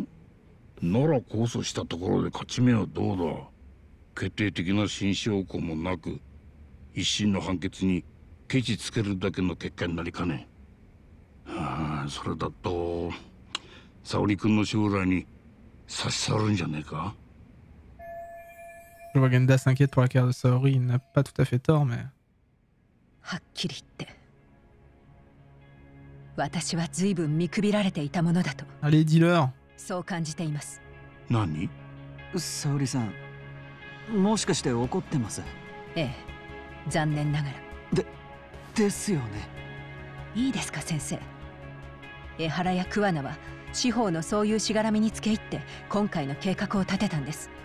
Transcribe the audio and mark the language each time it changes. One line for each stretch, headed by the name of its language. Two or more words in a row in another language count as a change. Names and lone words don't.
Japanese: なら控訴したところで勝ち目はどうだ。決定的な新証拠もなく一審の判決にケチつけるだけの結果になりかねん。それだと沙織君の将来に差し障るんじゃねえか。
French: Je vois Genda s'inquiète pour la carrière de Saori, il n'a pas tout à fait tort, mais...
Japanese: はっきり言って私は随分見くびられていたものだと。
French: Allez, dis-leur.
Japanese: そう感じています。何？沙織さん、もしかして怒ってます？ええ、残念ながら。ですよね。いいですか先生。江原や桑名は司法のそういうしがらみにつけ入って今回の計画を立てたんです。